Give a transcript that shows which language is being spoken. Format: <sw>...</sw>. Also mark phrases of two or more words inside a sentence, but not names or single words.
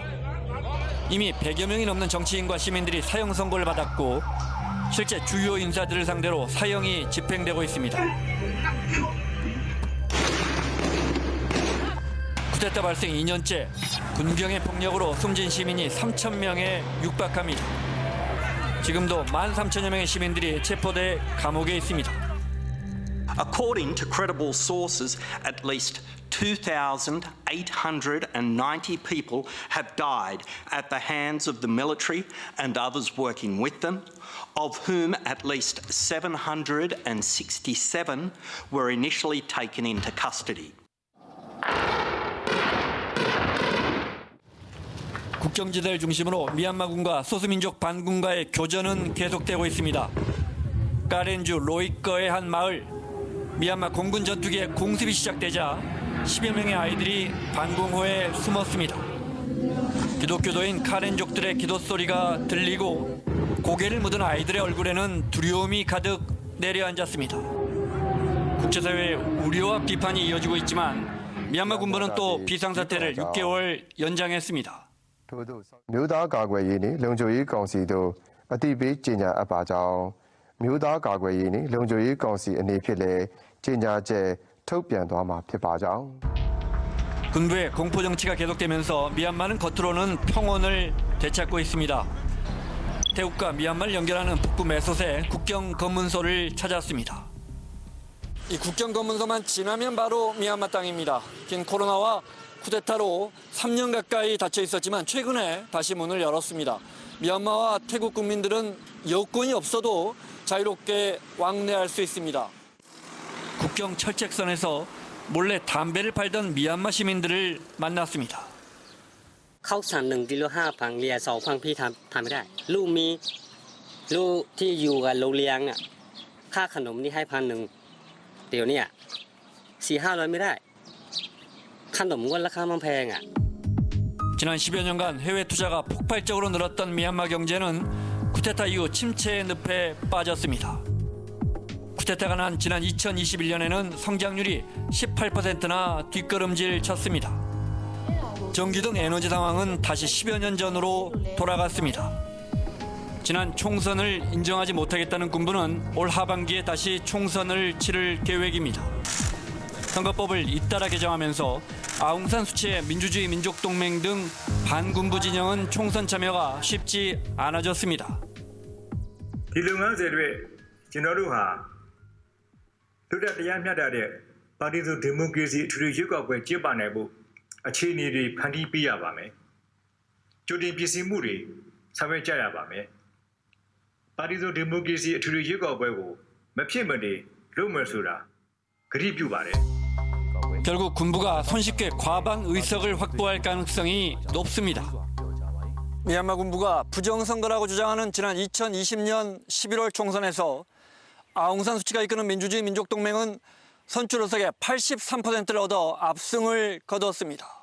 <ko>이미 100여 명이 넘는 정치인과 시민들이 사형 선고를 받았고 실제 주요 인사들을 상대로 사형이 집행되고 있습니다. 쿠데타 발생 2년째 군경의 폭력으로 숨진 시민이 3,000명에 육박합니다. 지금도 13,000여 명의 시민들이 체포돼 감옥에 있습니다.</ko> <en>According to credible sources, at least 2,890 people have died at the hands of the military and others working with them, of whom at least 767 were initially taken into custody.</en> <ko>국경지대를 중심으로 미얀마군과 소수민족 반군과의 교전은 계속되고 있습니다. 까렌주 로이꺼의 한 마을, 미얀마 공군 전투기의 공습이 시작되자 10여 명의 아이들이 반공호에 숨었습니다. 기독교도인 카렌족들의 기도 소리가 들리고 고개를 묻은 아이들의 얼굴에는 두려움이 가득 내려앉았습니다. 국제사회의 우려와 비판이 이어지고 있지만 미얀마 군부는 또 비상사태를 6개월 연장했습니다.</ko> <my>မြို့သားကာကွယ်ရေးနှင့်လုံခြုံရေးကောင်စီတို့အသိပေးကြေညာအပ်ပါကြောင်းမြို့သားကာကွယ်ရေးနှင့်လုံခြုံရေးကောင်စီအနေဖြင့်လည်းကြေညာချက်ထုတ်ပြန်သွားမှာဖြစ်ပါကြောင်း</my> <ko>군부의 공포 정치가 계속되면서 미얀마는 겉으로는 평온을 되찾고 있습니다. 태국과 미얀마를 연결하는 북부 메소세 국경 검문소를 찾았습니다. 이 국경 검문소만 지나면 바로 미얀마 땅입니다. 긴 코로나와 쿠데타로 3년 가까이 닫혀 있었지만 최근에 다시 문을 열었습니다. 미얀마와 태국 국민들은 여권이 없어도 자유롭게 왕래할 수 있습니다. 국경 철책선에서 몰래 담배를 팔던 미얀마 시민들을 만났습니다.</ko> <th>เข้าสั่ง1 กิโล 5,000 เรีย 2,000 พี่ทำไม่ได้ลูกมีลูกที่อยู่กับโรงเรียนน่ะค่าขนมนี่ให้1,000เดี๋ยวนี้4-500ไม่ได้ขนมก็ราคามันแพงอ่ะ</th> <ko>지난 10여 년간 해외 투자가 폭발적으로 늘었던 미얀마 경제는 쿠데타 이후 침체의 늪에 빠졌습니다. 쿠데타가 난 지난 2021년에는 성장률이 18%나 뒷걸음질 쳤습니다. 전기 등 에너지 상황은 다시 10여 년 전으로 돌아갔습니다. 지난 총선을 인정하지 못하겠다는 군부는 올 하반기에 다시 총선을 치를 계획입니다. 선거법을 잇따라 개정하면서 아웅산 수치의 민주주의 민족동맹 등 반군부 진영은 총선 참여가 쉽지 않아졌습니다.</ko> <my>ဒီလုပ်ငန်းစဉ်တွေကျွန်တော်တို့ဟာလွတ်လပ်တရားမျှတတဲ့ပါတီစုဒီမိုကရေစီအထွေထွေရွေးကောက်ပွဲကျင်းပနိုင်ဖို့အခြေအနေတွေဖန်တီးပေးရပါမယ်။ကြိုတင်ပြင်ဆင်မှုတွေဆောင်ရွက်ကြရပါမယ်။ပါတီစုဒီမိုကရေစီအထွေထွေရွေးကောက်ပွဲကိုမဖြစ်မနေလုပ်မယ်ဆိုတာကတိပြုပါတယ်။</my> <ko>결국 군부가 손쉽게 과반 의석을 확보할 가능성이 높습니다. 미얀마 군부가 부정선거라고 주장하는 지난 2020년 11월 총선에서 아웅산 수치가 이끄는 민주주의 민족동맹은 선출 의석의 83%를 얻어 압승을 거뒀습니다.</ko>